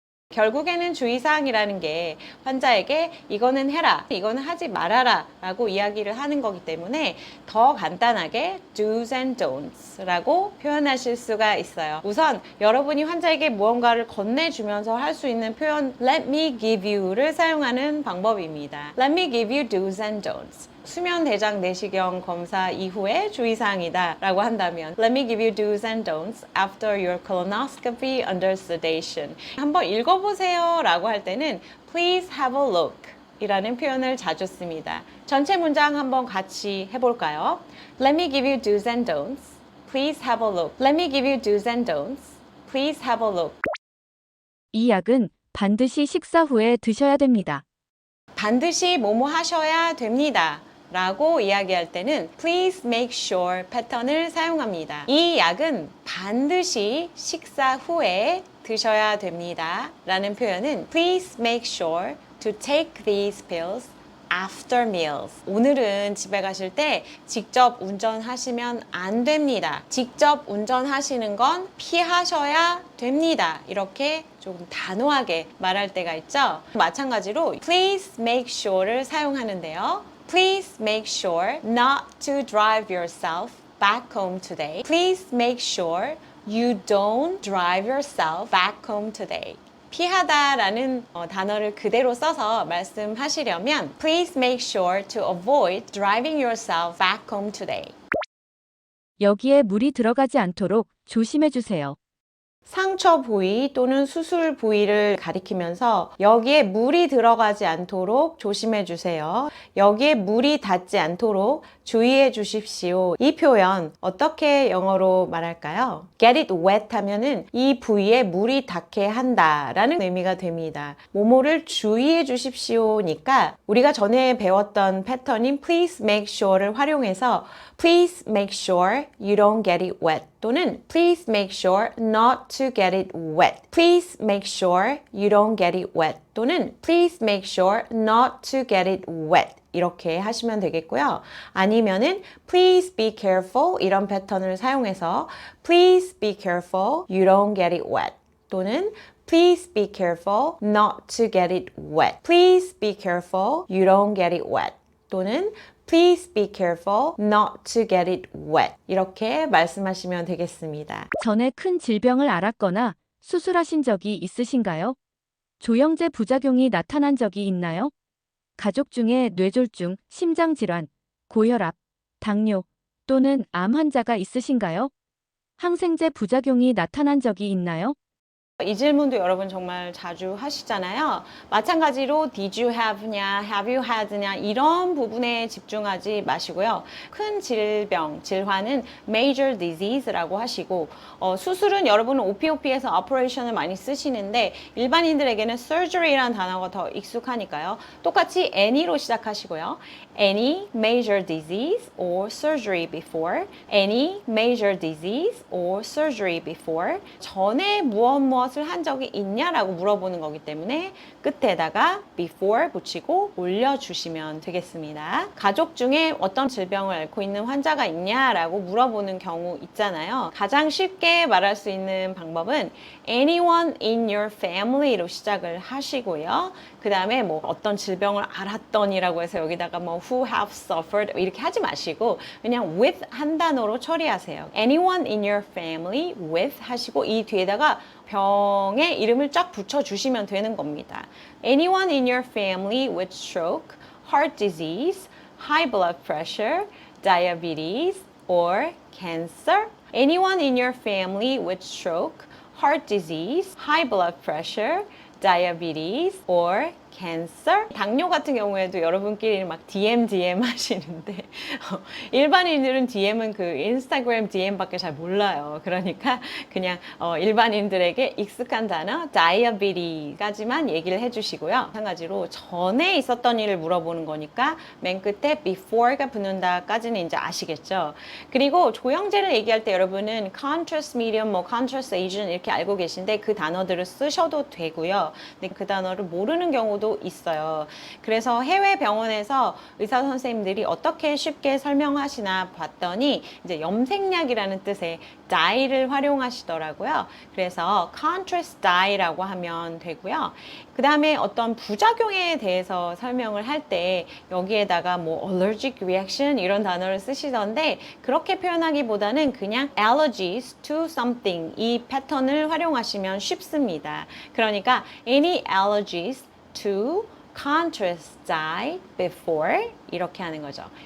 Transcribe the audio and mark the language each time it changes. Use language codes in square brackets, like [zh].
[ko] 결국에는 주의사항이라는 게 환자에게 이거는 해라, 이거는 하지 말아라 라고 이야기를 하는 거기 때문에 더 간단하게 [en] do's and don'ts [ko] 라고 표현하실 수가 있어요. 우선 여러분이 환자에게 무언가를 건네주면서 할 수 있는 표현 [en] let me give you [ko] 를 사용하는 방법입니다. [en] Let me give you do's and don'ts. [ko] 수면 대장 내시경 검사 이후에 주의사항이다 라고 한다면 [en] Let me give you do's and don'ts after your colonoscopy under sedation. [ko] 한번 읽어보세요 라고 할 때는 Please have a look 이라는 표현을 자주 씁니다. 전체 문장 한번 같이 해볼까요? [en] Let me give you do's and don'ts. Please have a look. Let me give you do's and don'ts. Please have a look. [ko] 이 약은 반드시 식사 후에 드셔야 됩니다. 반드시 뭐뭐 하셔야 됩니다. 라고 이야기할 때는 [en] please make sure [ko] 패턴을 사용합니다. 이 약은 반드시 식사 후에 드셔야 됩니다. 라는 표현은 [en] please make sure to take these pills after meals. [ko] 오늘은 집에 가실 때 직접 운전하시면 안 됩니다. 직접 운전하시는 건 피하셔야 됩니다. 이렇게 조금 단호하게 말할 때가 있죠. 마찬가지로 [en] please make sure [ko] 를 사용하는데요. [en] Please make sure not to drive yourself back home today. Please make sure you don't drive yourself back home today. [ko] 피하다라는 단어를 그대로 써서 말씀하시려면 [en] Please make sure to avoid driving yourself back home today. [ko] 여기에 물이 들어가지 않도록 조심해 주세요. 상처 부위 또는 수술 부위를 가리키면서 여기에 물이 들어가지 않도록 조심해 주세요. 여기에 물이 닿지 않도록 주의해 주십시오. 이 표현 어떻게 영어로 말할까요? [en] Get it wet [ko] 하면은 이 부위에 물이 닿게 한다라는 의미가 됩니다. 뭐뭐를 주의해 주십시오니까 우리가 전에 배웠던 패턴인 [en] please make sure를 [ko] 활용해서 [en] Please make sure you don't get it wet [ko] 또는 [en] Please make sure not to get it wet. Please make sure you don't get it wet [ko] 또는 [en] Please make sure not to get it wet. [ko] 이렇게 하시면 되겠고요. 아니면은 [en] Please be careful [ko] 이런 패턴을 사용해서 [en] Please be careful you don't get it wet [ko] 또는 [en] Please be careful not to get it wet. Please be careful you don't get it wet [ko] 또는 [en] Please be careful not to get it wet. [ko] 이렇게 말씀하시면 되겠습니다. 전에 큰 질병을 앓았거나 수술하신 적이 있으신가요? 조영제 부작용이 나타난 적이 있나요? 가족 중에 뇌졸중, 심장질환, 고혈압, 당뇨 또는 암 환자가 있으신가요? 항생제 부작용이 나타난 적이 있나요? 이 질문도 여러분 정말 자주 하시잖아요. 마찬가지로 [en] did you have [ko] 냐, [en] have you had [ko] 냐 이런 부분에 집중하지 마시고요. 큰 질병, 질환은 major disease라고 하시고 수술은 여러분은 OPOP에서 operation을 많이 쓰시는데 일반인들에게는 surgery라는 단어가 더 익숙하니까요. 똑같이 any로 시작하시고요. [en] Any major disease or surgery before. Any major disease or surgery before. [ko] 전에 무엇을 한 적이 있냐라고 물어보는 거기 때문에 끝에다가 before 붙이고 올려주시면 되겠습니다. 가족 중에 어떤 질병을 앓고 있는 환자가 있냐라고 물어보는 경우 있잖아요. 가장 쉽게 말할 수 있는 방법은 [en] anyone in your family [ko] 로 시작을 하시고요. 그 다음에 뭐 어떤 질병을 앓았더니라고 해서 여기다가 뭐 [en] who have suffered [ko] 이렇게 하지 마시고 그냥 with 한 단어로 처리하세요. [en] Anyone in your family with [ko] 하시고 이 뒤에다가 병의 이름을 쫙 붙여주시면 되는 겁니다. [en] Anyone in your family with stroke, heart disease, high blood pressure, diabetes, or cancer. Anyone in your family with stroke, heart disease, high blood pressure, diabetes, or cancer. [ko] 당뇨 같은 경우에도 여러분끼리 막 DM 하시는데 일반인들은 DM은 그 인스타그램 DM밖에 잘 몰라요. 그러니까 그냥 일반인들에게 익숙한 단어 diabetes까지만 얘기를 해주시고요. 마찬가지로 전에 있었던 일을 물어보는 거니까 맨 끝에 before가 붙는다까지는 이제 아시겠죠. 그리고 조영제를 얘기할 때 여러분은 contrast medium, 뭐 contrast agent 이렇게 알고 계신데 그 단어들을 쓰셔도 되고요. 근데 그 단어를 모르는 경우도 있어요. 그래서 해외 병원에서 의사 선생님들이 어떻게 쉽게 설명하시나 봤더니 이제 염색약이라는 뜻의 dye를 활용하시더라고요. 그래서 contrast dye라고 하면 되고요. 그 다음에 어떤 부작용에 대해서 설명을 할 때 여기에다가 뭐 allergic reaction 이런 단어를 쓰시던데 그렇게 표현하기보다는 그냥 [en] allergies to something [ko] 이 패턴을 활용하시면 쉽습니다. 그러니까 [en] any allergies to contrast dye before [ko] 이렇게 하는 거죠.